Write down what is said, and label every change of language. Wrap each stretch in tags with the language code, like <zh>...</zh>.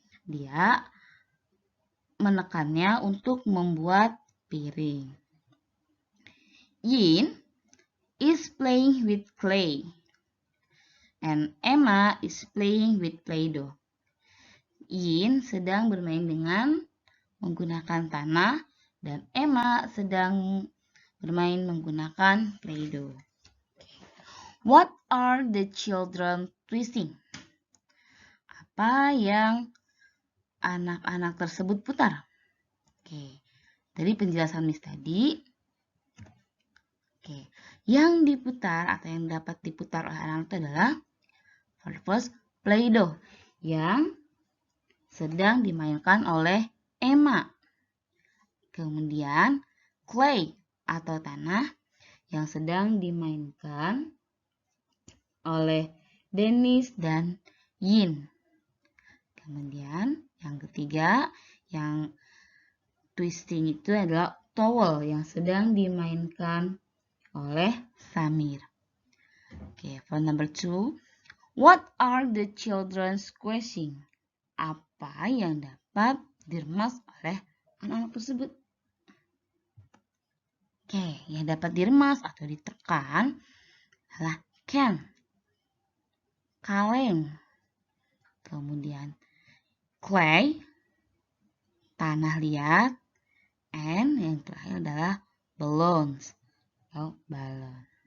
<id>Dia menekannya untuk membuat piring.</id> <en>Yin is playing with clay and Emma is playing with Play-Doh.</en> <id>Yin sedang bermain dengan menggunakan tanah dan Emma sedang bermain menggunakan Play-Doh.</id> <en>What are the children twisting?</en> <id>Apa yang anak-anak tersebut putar? Oke, dari penjelasan Miss tadi, yang diputar atau yang dapat diputar oleh anak itu adalah first Play-Doh yang sedang dimainkan oleh Emma. Kemudian clay atau tanah yang sedang dimainkan oleh Dennis dan Yin. Kemudian yang ketiga, yang twisting itu adalah towel yang sedang dimainkan oleh Samir.</id> <en>For number 2, what are the children squashing?</en> <id>Apa yang dapat diremas oleh anak-anak tersebut? Yang dapat diremas atau ditekan adalah can, kaleng, kemudian clay, tanah liat, and yang terakhir adalah balloons atau balon.</id>